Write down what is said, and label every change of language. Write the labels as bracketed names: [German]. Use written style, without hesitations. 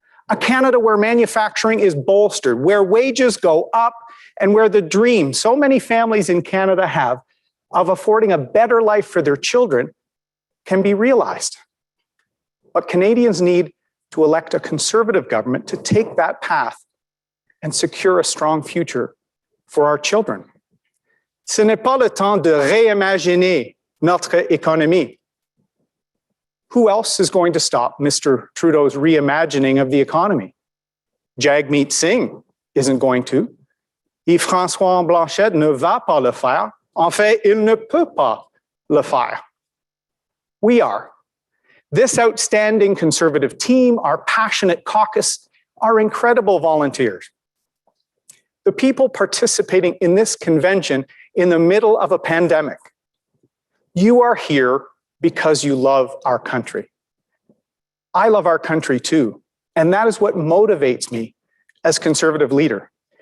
[English] A Canada where manufacturing is bolstered, where wages go up, and where the dream so many families in Canada have of affording a better life for their children can be realized. But Canadians need to elect a Conservative government to take that path and secure a strong future for our children. [French] Ce n'est pas le temps de réimaginer notre économie. [English] Who else is going to stop Mr. Trudeau's reimagining of the economy? Jagmeet Singh isn't going to. [French] Yves-François Blanchet ne va pas le faire. En fait, il ne peut pas le faire. [English] We are. This outstanding conservative team, our passionate caucus, our incredible volunteers. The people participating in this convention in the middle of a pandemic. You are here because you love our country. I love our country too, and that is what motivates me as conservative leader.